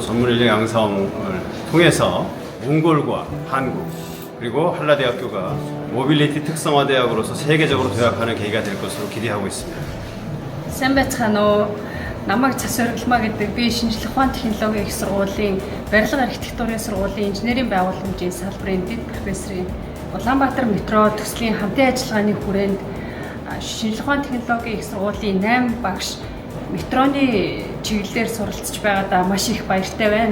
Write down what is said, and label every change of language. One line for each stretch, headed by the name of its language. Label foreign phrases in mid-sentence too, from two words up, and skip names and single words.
Korean: 전문 인력 양성을 통해서 몽골과 한국 그리고 한라대학교가 모빌리티 특성화 대학으로서 세계적으로 도약하는 계기가 될 것으로 기대하고 있습니다.
Mongolian: Сайн байцгаана уу? Намайг Цас Оргилмаа гэдэг би шинжлэх ухаан технологийн их сургуулийн барилга архитектурын сургуулийн инженерийн байгууламжийн салбарын дэд профессорын Улаанбаатар метро төслийн хамтын ажиллагааны хүрээнд шинжлэх ухааны технологийн их сургуулийн 8 багш метроны чиглэлээр суралцж байгаадаа маш их баяртай байна.